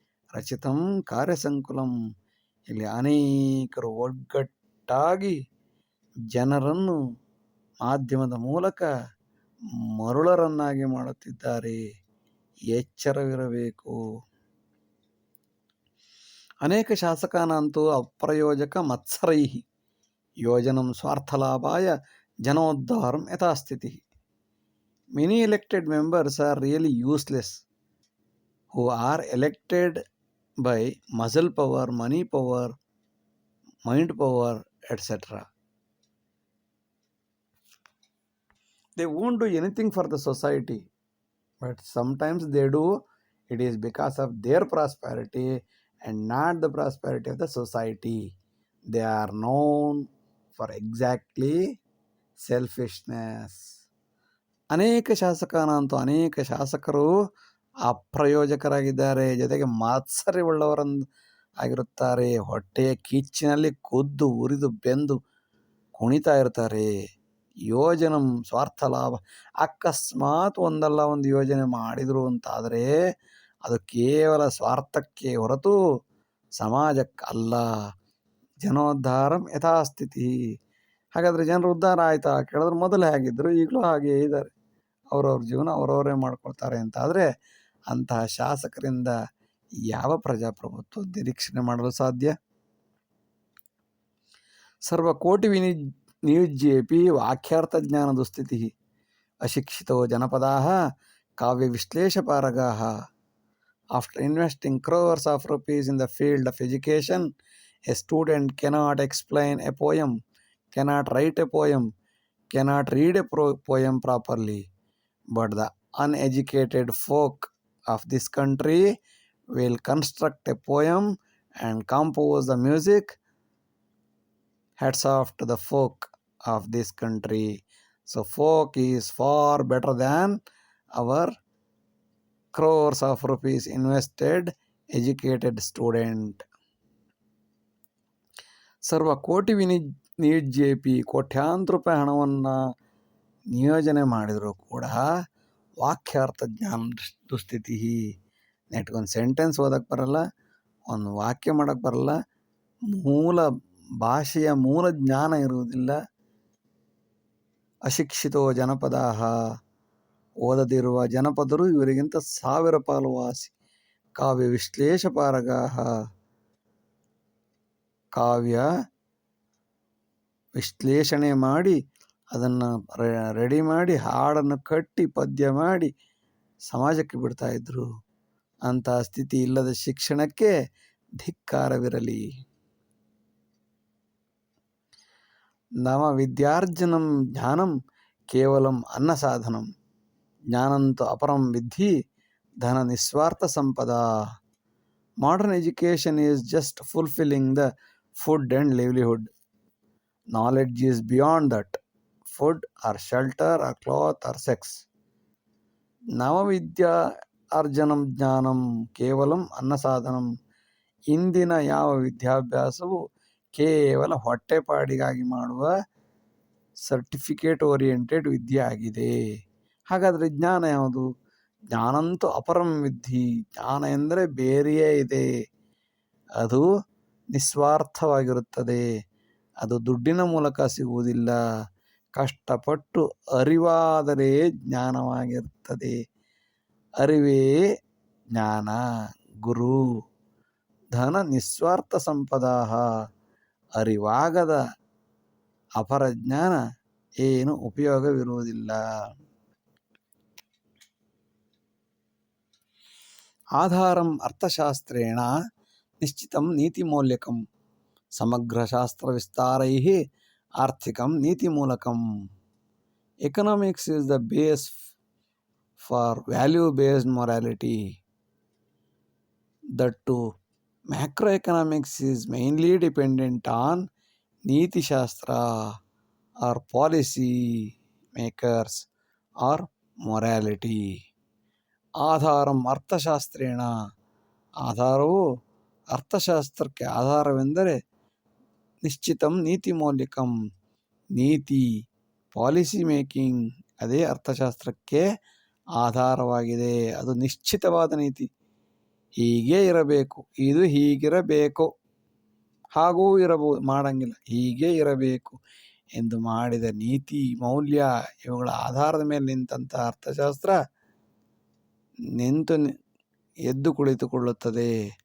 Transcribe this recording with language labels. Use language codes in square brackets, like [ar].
[sa] ರಚಿತಂ ಕಾರ್ಯಸಂಕುಲಂ, [kn] ಇಲ್ಲಿ ಅನೇಕರು ಒಗ್ಗಟ್ಟಾಗಿ ಜನರನ್ನು ಮಾಧ್ಯಮದ ಮೂಲಕ ಮರುಳರನ್ನಾಗಿ ಮಾಡುತ್ತಿದ್ದಾರೆ. ಎಚ್ಚರವಿರಬೇಕು. [sa] ಅನೇಕ ಶಾಸಕಾನಂತೂ ಅಪ್ರಯೋಜಕ ಮತ್ಸರೈ ಯೋಜನಂ ಸ್ವಾರ್ಥಲಾಭಾಯ ಜನೋದ್ಧಾರಂ ಯಥಾಸ್ಥಿತಿ. [en] Many elected members are really useless, who are elected by muscle power, money power, mind power, etc. They won't do anything for the society, but sometimes they do. It is because of their prosperity and not the prosperity of the society. They are known for exactly selfishness. [sa] ಅನೇಕ ಶಾಸಕಾನಂತೂ [kn] ಅನೇಕ ಶಾಸಕರು ಅಪ್ರಯೋಜಕರಾಗಿದ್ದಾರೆ, ಜೊತೆಗೆ ಮಾತ್ಸರ್ಯವುಳ್ಳವರನ್ನು ಆಗಿರುತ್ತಾರೆ. ಹೊಟ್ಟೆಯ ಕಿಚ್ಚಿನಲ್ಲಿ ಕುದ್ದು ಉರಿದು ಬೆಂದು ಕುಣಿತಾ ಇರ್ತಾರೆ. [sa] ಯೋಜನಂ ಸ್ವಾರ್ಥ ಲಾಭ, [kn] ಅಕಸ್ಮಾತ್ ಒಂದಲ್ಲ ಒಂದು ಯೋಜನೆ ಮಾಡಿದರು ಅಂತಾದರೆ ಅದು ಕೇವಲ ಸ್ವಾರ್ಥಕ್ಕೆ ಹೊರತು ಸಮಾಜಕ್ಕಲ್ಲ. [sa] ಜನೋದ್ಧಾರಂ ಯಥಾಸ್ಥಿತಿ. [kn] ಹಾಗಾದರೆ ಜನರು ಉದ್ಧಾರ ಆಯ್ತಾ ಕೇಳಿದ್ರೆ ಮೊದಲು ಹೇಗಿದ್ದರು ಈಗಲೂ ಹಾಗೇ ಇದ್ದಾರೆ. ಅವರವ್ರ ಜೀವನ ಅವರವರೇ ಮಾಡ್ಕೊಳ್ತಾರೆ ಅಂತಾದರೆ ಅಂತಹ ಶಾಸಕರಿಂದ ಯಾವ ಪ್ರಜಾಪ್ರಭುತ್ವ ನಿರೀಕ್ಷಣೆ ಮಾಡಲು ಸಾಧ್ಯ? [sa] ಸರ್ವಕೋಟಿ ನಿಯುಜ್ಯೇಪಿ ವಾಕ್ಯಾರ್ಥ ಜ್ಞಾನ ದುಸ್ಥಿತಿ. ಅಶಿಕ್ಷಿತೋ ಜನಪದಾಃ ಕಾವ್ಯ ವಿಶ್ಲೇಷಪಾರಗಾಃ. [en] After investing crores of rupees in the field of education, a student cannot explain a poem, cannot write a poem, cannot read a poem properly. But the uneducated folk of this country will construct a poem and compose the music. Hats off to the folk of this country. So folk is far better than our crores of rupees invested educated student. [sa] ಸರ್ವ ಕೋಟಿ ನಿಯುಜ್ಯೇಪಿ, [kn] ಕೋಟ್ಯಾಂತರ ರೂಪಾಯಿ ಹಣವನ್ನು ನಿಯೋಜನೆ ಮಾಡಿದರೂ ಕೂಡ [sa] ವಾಕ್ಯಾರ್ಥ ಜ್ಞಾನ ದುಸ್ಥಿತಿ. [kn] ನೆಟ್ಗೊಂದು ಸೆಂಟೆನ್ಸ್ ಓದಕ್ಕೆ ಬರಲ್ಲ, ಒಂದು ವಾಕ್ಯ ಮಾಡೋಕ್ಕೆ ಬರಲ್ಲ, ಮೂಲ ಭಾಷೆಯ ಮೂಲ ಜ್ಞಾನ ಇರುವುದಿಲ್ಲ. [sa] ಅಶಿಕ್ಷಿತೋ ಜನಪದಾಃ, [kn] ಓದದಿರುವ ಜನಪದರು ಇವರಿಗಿಂತ 1000 ಪಾಲು ವಾಸಿ. [sa] ಕಾವ್ಯ ವಿಶ್ಲೇಷಪಾರಗಾಃ, [kn] ಕಾವ್ಯ ವಿಶ್ಲೇಷಣೆ ಮಾಡಿ ಅದನ್ನು ರೆಡಿ ಮಾಡಿ ಹಾಡನ್ನು ಕಟ್ಟಿ ಪದ್ಯ ಮಾಡಿ ಸಮಾಜಕ್ಕೆ ಬಿಡ್ತಾ ಇದ್ರು. ಅಂತಹ ಸ್ಥಿತಿ ಇಲ್ಲದ ಶಿಕ್ಷಣಕ್ಕೆ ಧಿಕ್ಕಾರವಿರಲಿ. [sa] ನವ ವಿದ್ಯಾರ್ಜನಂ ಜ್ಞಾನಂ ಕೇವಲಂ ಅನ್ನಸಾಧನಂ, ಜ್ಞಾನಂತು ಅಪರಂ ವಿದ್ಧಿ ಧನ ನಿಸ್ವಾರ್ಥ ಸಂಪದ. [en] Modern education is just fulfilling the food and livelihood. Knowledge is beyond that. Food or shelter or cloth or sex. [sa] ನವವಿದ್ಯಾ ಅರ್ಜನಂ ಜ್ಞಾನಂ ಕೇವಲಂ ಅನ್ನಸಾಧನಂ. [kn] ಇಂದಿನ ಯಾವ ವಿದ್ಯಾಭ್ಯಾಸವು ಕೇವಲ ಹೊಟ್ಟೆಪಾಡಿಗಾಗಿ ಮಾಡುವ ಸರ್ಟಿಫಿಕೇಟ್ ಓರಿಯೆಂಟೆಡ್ ವಿದ್ಯೆ ಆಗಿದೆ. ಹಾಗಾದರೆ ಜ್ಞಾನ ಯಾವುದು? [sa] ಜ್ಞಾನಂತೂ ಅಪರಂ ವಿದ್ಧಿ. [kn] ಜ್ಞಾನ ಎಂದರೆ ಬೇರೆಯೇ ಇದೆ. ಅದು ನಿಸ್ವಾರ್ಥವಾಗಿರುತ್ತದೆ. ಅದು ದುಡ್ಡಿನ ಮೂಲಕ ಸಿಗುವುದಿಲ್ಲ. ಕಷ್ಟಪಟ್ಟು ಅರಿವಾದರೆ ಜ್ಞಾನವಾಗಿರುತ್ತದೆ. ಅರಿವೇ ಜ್ಞಾನ. [sa] ಗುರು ಧನ ನಿಸ್ವಾರ್ಥ ಸಂಪದಾಹ. [kn] ಅರಿವಾಗದ ಅಪರ ಜ್ಞಾನ ಏನು ಉಪಯೋಗವಿರುವುದಿಲ್ಲ. [sa] ಆಧಾರಂ ಅರ್ಥಶಾಸ್ತ್ರೇಣ ನಿಶ್ಚಿತಂ ನೀತಿಮೌಲ್ಯಕಂ ಸಮಗ್ರಶಾಸ್ತ್ರವಿಸ್ತಾರೈಃ ಆರ್ಥಿಕಂ ನೀತಿಮೂಲಕಂ. [en] Economics is the base for value-based morality. That too, macroeconomics is mainly dependent on Niti Shastra or policy makers or morality. [sa] ಆಧಾರಂ ಅರ್ಥಶಾಸ್ತ್ರೇಣ. [kn] ಆಧಾರವು ಅರ್ಥಶಾಸ್ತ್ರಕ್ಕೆ ಆಧಾರವೆಂದರೆ [sa] ನಿಶ್ಚಿತಂ ನೀತಿ ಮೌಲ್ಯಕಂ. [kn] ನೀತಿ ಪಾಲಿಸಿ ಮೇಕಿಂಗ್ ಅದೇ ಅರ್ಥಶಾಸ್ತ್ರಕ್ಕೆ ಆಧಾರವಾಗಿದೆ. ಅದು ನಿಶ್ಚಿತವಾದ ನೀತಿ. ಹೀಗೇ ಇರಬೇಕು, ಇದು ಹೀಗಿರಬೇಕು, ಹಾಗೂ ಇರಬಹುದು, ಮಾಡಂಗಿಲ್ಲ, ಹೀಗೇ ಇರಬೇಕು ಎಂದು ಮಾಡಿದ ನೀತಿ ಮೌಲ್ಯ ಇವುಗಳ ಆಧಾರದ ಮೇಲೆ ನಿಂತಹ ಅರ್ಥಶಾಸ್ತ್ರ ಎದ್ದು ಕುಳಿತುಕೊಳ್ಳುತ್ತದೆ.